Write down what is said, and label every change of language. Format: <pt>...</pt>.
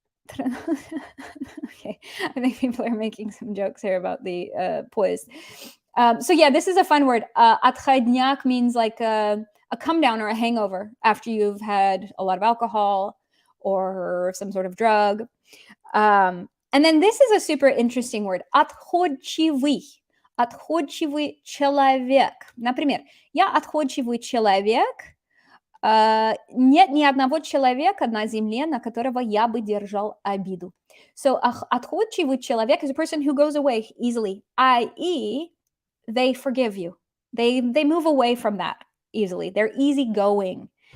<en>Okay, I think people are making some jokes here about the poised. So yeah, this is a fun word. Отходняк means like a come down or a hangover after you've had a lot of alcohol or some sort of drug. And then this is a super interesting word.</en> <ru>Отходчивый. Отходчивый человек. Например, я отходчивый человек. Нет ни одного человека на земле, на которого я бы держал обиду.</ru> <en>So,</en> <ru>отходчивый человек</ru> <en>is a person who goes away easily, i.e., they forgive you. They move away from that easily. They're easygoing.</en>